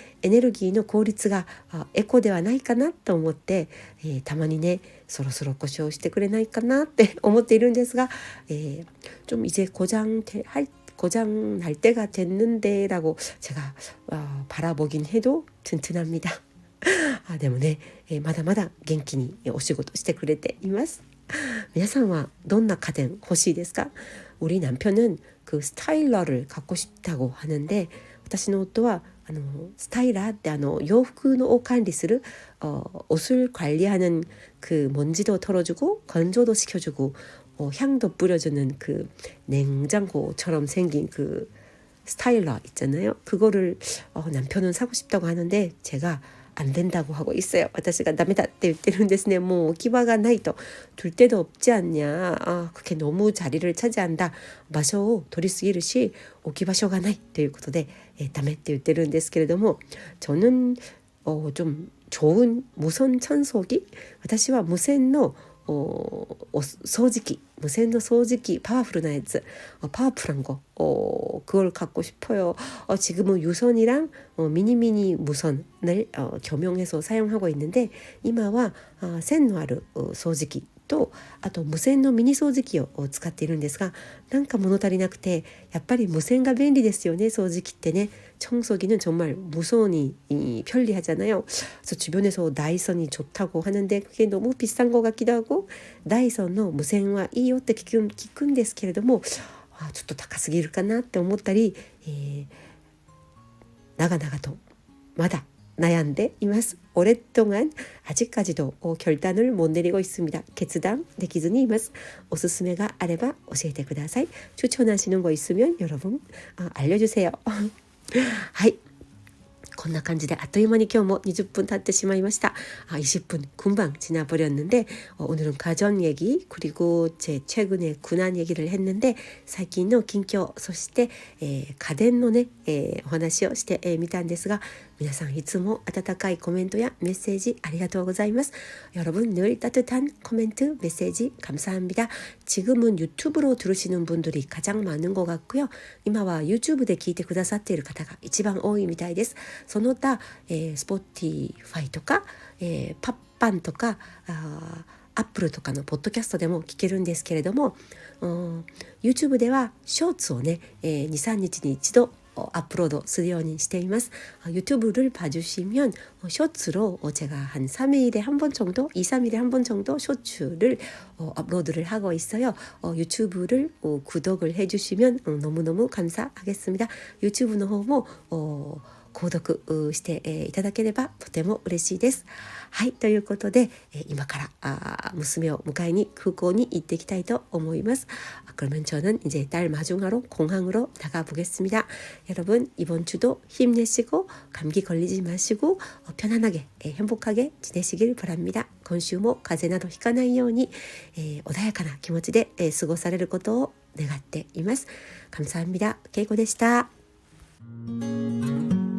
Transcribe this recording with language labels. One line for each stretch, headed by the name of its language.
Japanese: 에너지の効率がエコではないかなと思って、たまにねそろそろ故障してくれないかなって思っているんですが、
Korean: 좀 이제 고장 날 때가 됐는데라고 제가 바라보긴 해도 튼튼합니다.
Japanese: でもね、まだまだ元気にお仕事してくれています。皆さんはどんな家電欲しいですか?
Korean: 우리 남편은 그 스타일러를 갖고 싶다고 하는데
Japanese: 私の夫はスタイラーって洋服のを管理する
Korean: 옷을 관리하는 그 먼지도 털어주고 건조도 시켜주고 향도 뿌려주는 그 냉장고처럼 생긴 그 스타일러 있잖아요. 그거를 남편은 사고 싶다고 하는데 제가 안 된다고 하고 있어요.
Japanese: 私がダメだって言ってるんですね。もう置き場がないと
Korean: 둘 데도 없지 않냐. 그게 너무 자리를 차지한다.
Japanese: 場所を取りすぎるし置き場所がないということでダメって言ってるんですけれども
Korean: 저는 좀 좋은 무선 청소기
Japanese: 私は無線の掃除機無線の掃除機파워풀 나やつ
Korean: 파워풀한 거 그걸 갖고 싶어요. 지금은 유선이랑 미니미니 무선을 겸용해서 사용하고 있는데
Japanese: 今は線のある掃除機とあと無線のミニ掃除機を使っているんですが、なんか物足りなくて、やっぱり無線が便利ですよね。掃除機ってね.
Korean: 청소기는 정말 무선이 편리하잖아요. 그래서 주변에서 다이슨이 좋다고 하는데 그게 너무 비싼 것 같기도 하고,
Japanese: 다이슨의 무線はいいよって聞くんですけれども、ちょっと高すぎるかなって思ったり、長々とまだ悩んでいます.
Korean: 오랫동안 아직까지도 결단을 못 내리고 있습니다.
Japanese: 決断できずにいます. おすすめがあれば教えてください.
Korean: 추천하시는 거 있으면 여러분 알려주세요.
Japanese: はい、こんな感じであっという間に今日も20分経ってしまいました.
Korean: 20분 금방 지나버렸는데 오늘은 가전 얘기 그리고 제 최근에 근황 얘기를 했는데
Japanese: 最近の近況そして家電のねお話をしてみたんですが、皆さんいつも温かいコメントやメッセージありがとうございます.
Korean: 여러분 늘 따뜻한 코멘트 메시지 감사합니다. 지금은 유튜브로 들으시는 분들이 가장 많은 것 같고요.
Japanese: 今は YouTube で聞いてくださっている方が一番多いみたいです。その他、Spotify とか、パッパンとかアップルとかのポッドキャストでも聞けるんですけれども、YouTube ではショーツをね、2、3日に一度업로드するようにしています.
Korean: 유튜브를 봐주시면 쇼츠로 제가 한 3일에 한 번 정도, 2, 3일에 한 번 정도 쇼츠를 업로드를 하고 있어요. 유튜브를 구독을 해주시면 너무너무 감사하겠습니다.
Japanese: 유튜브 の方も購読していただければとても嬉しいです。はい、ということで今から娘を迎えに空港に行っていきたいと思います.
Korean: 그러면 저는 이제 딸 마중하러 공항으로 나가 보겠습니다. 여러분 이번 주도 힘내시고 감기 걸리지 마시고 편안하게 행복하게 지내시길 바랍니다.
Japanese: 今週も風邪などひかないように穏やかな気持ちで過ごされることを願っています.
Korean: 감사합니다.
Japanese: 케이코でした.